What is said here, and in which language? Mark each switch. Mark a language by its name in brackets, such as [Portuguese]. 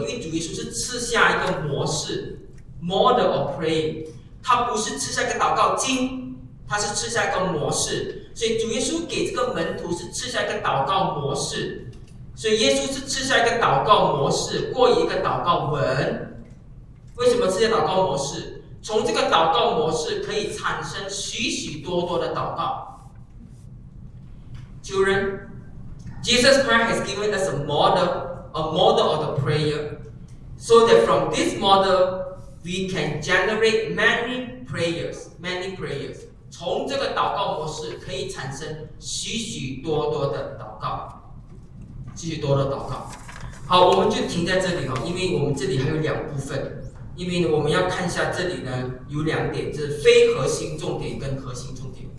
[Chinese] 因为主耶稣是赐下一个模式 ， [English] model of praying， [Chinese] 他不是赐下一个祷告经，他是赐下一个模式，所以主耶稣给这个门徒是赐下一个祷告模式。所以耶稣是赐下一个祷告模式，过一个祷告文。为什么赐下祷告模式？从这个祷告模式可以产生许许多多的祷告。 [English] Children, Jesus Christ has given us a model of the prayer, so that from this model we can generate many prayers. [Chinese] 从这个祷告模式可以产生许许多多的祷告。继续多的祷告。好，我们就停在这里哦，因为我们这里还有两部分，因为我们要看一下这里呢有两点，就是非核心重点跟核心重点。